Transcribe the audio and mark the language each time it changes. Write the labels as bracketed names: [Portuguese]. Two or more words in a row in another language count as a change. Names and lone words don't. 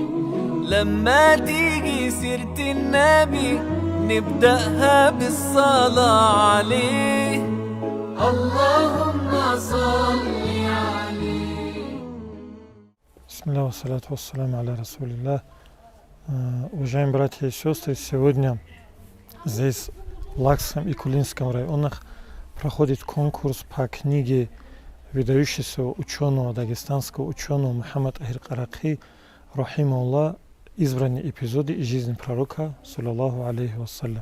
[Arabic] لما تيجي سيرة النبي نبدأها بالصلاة عليه. اللهم صل عليه. بسم الله والصلاة والسلام على رسول الله. [Russian] Уважаемые братья и сестры, сегодня здесь в Лакском и Кулинском районах проходит конкурс по книге выдающегося ученого, дагестанского ученого Мухаммад Ахир Каракхи, рахимахуллах, избранные эпизоды из жизни пророка, [Arabic] صلى الله عليه وسلم.